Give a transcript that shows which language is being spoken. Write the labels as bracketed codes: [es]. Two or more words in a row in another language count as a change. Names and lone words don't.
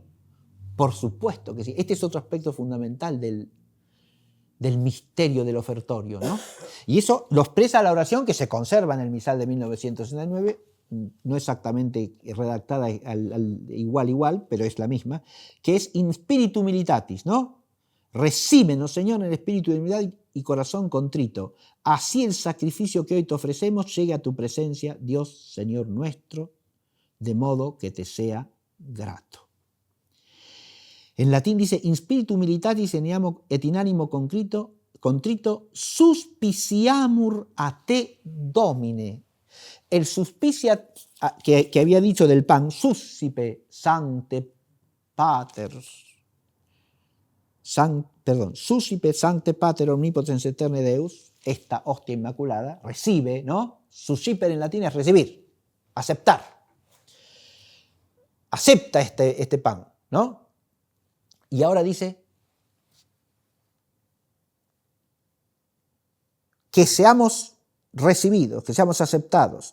[es] Por supuesto que sí. Este es otro aspecto fundamental del misterio del ofertorio, ¿no? Y eso lo expresa la oración que se conserva en el misal de 1969, no exactamente redactada igual, pero es la misma, que es [la] in spiritu militatis, [es] ¿no? Recíbenos, Señor, en el espíritu de humildad y corazón contrito. Así el sacrificio que hoy te ofrecemos llegue a tu presencia, Dios, Señor nuestro, de modo que te sea grato. En latín dice, [la] in spiritu militatis et in animo contrito suspiciamur a te domine. [es] El suspicia que había dicho del pan, [la] suscipe sancte pater, suscipe sancte pater omnipotens eterne Deus, [es] esta hostia inmaculada, recibe, ¿no? Susciper en latín es recibir, aceptar. Acepta este pan, ¿no? Y ahora dice que seamos recibidos, que seamos aceptados.